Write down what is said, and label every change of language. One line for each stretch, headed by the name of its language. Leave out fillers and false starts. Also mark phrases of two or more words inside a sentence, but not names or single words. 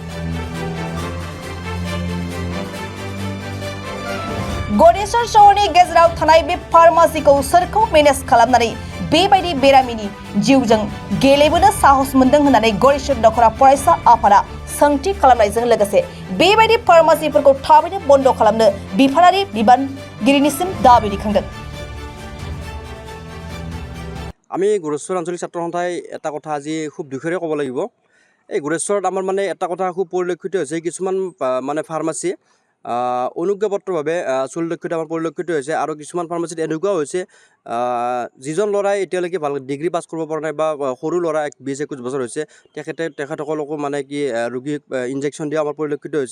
Bodo: गरेसर सहरनि गेजेराव थानाय बे फार्मासिखौ सोरखौ मेनेज खालामनानै बेबायदि बेरामिनि जिउजों गेलेबोनो साहस मोनदों होननानै गरेसर दखरा फरायसा आफादा सोंथि खालामनायजों लोगोसे बेबायदि फार्मासिफोरखौ थाबैनो बन्द खालामनो बिफानारि बिबानगिरिनिसिम दाबि दैखांदों।
Assamese: আমি গুৰেশ্বৰ আঞ্চলিক ছাত্ৰ সন্থাই এটা কথা আজি খুব দুখেৰে ক'ব লাগিব। এই গুৰেশ্বৰত আমাৰ মানে এটা কথা খুব পৰিলক্ষিত হৈছে, কিছুমান মানে ফাৰ্মাচী অনুজ্ঞাপত্ৰভাৱে চলি দক্ষতা আমাৰ পৰিলক্ষিত হৈছে আৰু কিছুমান ফাৰ্মাচীত এনেকুৱাও হৈছে যিজন ল'ৰাই এতিয়ালৈকে ভাল ডিগ্ৰী পাছ কৰিব পৰা নাই বা সৰু ল'ৰা 20-21 বছৰ হৈছে তেখেতসকলকো মানে কি ৰোগীক ইনজেকশ্যন দিয়া আমাৰ পৰিলক্ষিত হৈছে।